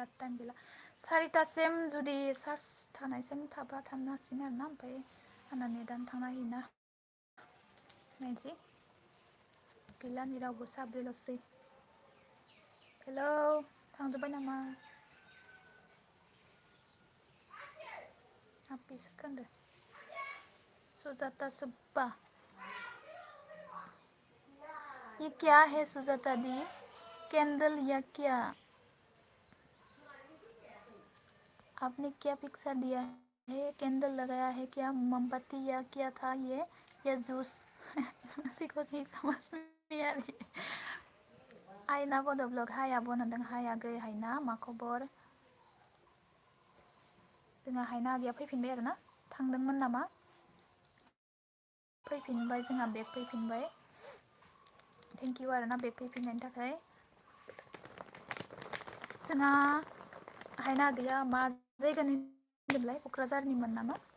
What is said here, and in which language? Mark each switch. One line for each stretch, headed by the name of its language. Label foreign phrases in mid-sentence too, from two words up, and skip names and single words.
Bodo: टाइम गैला 4टासिम जुदि चार्ज थानायसिम थाबा थांनो हासिगोन आरोना ओमफ्राय आंना नेटआनो थांना होयोना नायनोसै गैला नै रावबो साब्रैल'सै हेलौ थांजोब्बाय नामा हाब्बैसो खोन्दो
Hindi: सुजाता सुब्बा ये क्या है सुजाता दी कैंडल या क्या आपने क्या पिक्चर दिया है कैंडल लगाया है क्या मोमबत्ती या क्या था ये या जूस उसी को नहीं समझ में आ रही
Bodo: आयना बड' ब्लग हाय आब' होनदों हाय आगै हायना मा खबर जोंहा हायना आगैया फैफिनबाय आरोना थांदोंमोन नामा फैफिनबाय जोंहा बेक फैफिनबाय
English: thank you
Bodo: आरोना बेक फैफिननायनि थाखाय जोंहा हायना आगैया मा जायगानि होनदोंलाय क'क्राझारनिमोन नामा